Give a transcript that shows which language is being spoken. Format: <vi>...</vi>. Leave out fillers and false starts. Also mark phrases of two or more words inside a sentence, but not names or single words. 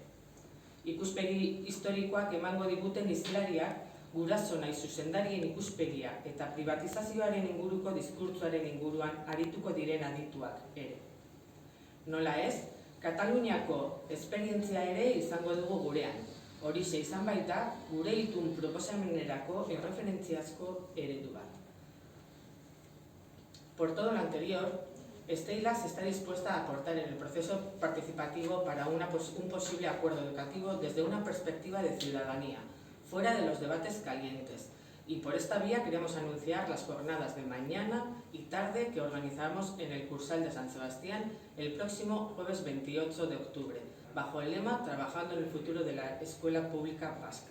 <eu>Ikuspegi historikoak emango diguten hizlariak guraso nahi zuzendarien ikuspegia eta privatizazioaren inguruko diskurtsoaren inguruan arituko diren adituak ere. Nola ez, Kataluniako esperientzia ere izango dugu gurean. Horixe izan baita, gure itun proposamenerako erreferentziazko eredu bat.</eu> <es>Por todo lo anterior, Steilas está dispuesta a aportar en el proceso participativo para un posible acuerdo educativo desde una perspectiva de ciudadanía, fuera de los debates calientes. Y por esta vía queremos anunciar las jornadas de mañana y tarde que organizamos en el Cursal de San Sebastián el próximo jueves 28 de octubre, bajo el lema Trabajando en el futuro de la Escuela Pública Vasca.</es>